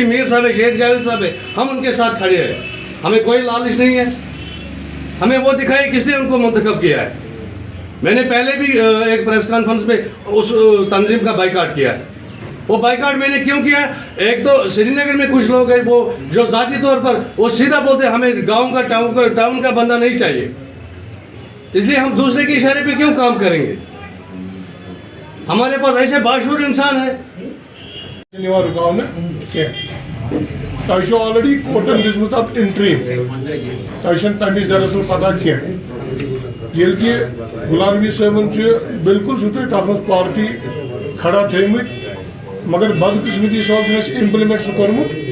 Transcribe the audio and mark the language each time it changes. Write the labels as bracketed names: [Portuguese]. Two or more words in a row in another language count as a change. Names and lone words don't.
[Urdu] میر صاحب ہے شیخ جاوید صاحب ہے ہم ان کے ساتھ کھڑے ہیں ہمیں کوئی لالچ نہیں ہے ہمیں وہ دکھائے کس نے ان کو منتخب کیا ہے میں نے پہلے بھی ایک پریس کانفرنس میں اس تنظیم کا بائیکاٹ کیا ہے وہ بائیکاٹ میں نے کیوں کیا ایک تو سری نگر میں کچھ لوگ ہیں وہ جو ذاتی طور پر وہ سیدھا بولتے ہیں ہمیں گاؤں کا ٹاؤن کا بندہ نہیں چاہیے اس لیے ہم دوسرے کے اشارے پہ کیوں کام کریں گے ہمارے پاس ایسے باشعور انسان ہے [Kashmiri] تۄہہِ چھُ آلریڈی کوٹن دِژمٕژ تَتھ اِنٹرٛیٖم تۄہہِ چھَنہٕ تَمِچ دراصل پتہ کینٛہہ ییٚلہِ کہِ غلام نبی صٲبن چھُ بالکل چھُو تۄہہِ تَتھ منٛز پارٹی کھڑا تھٲومٕتۍ مگر بدقٕسمتی سان چھُنہٕ اَسہِ اِمپلمنٹ سُہ کوٚرمُت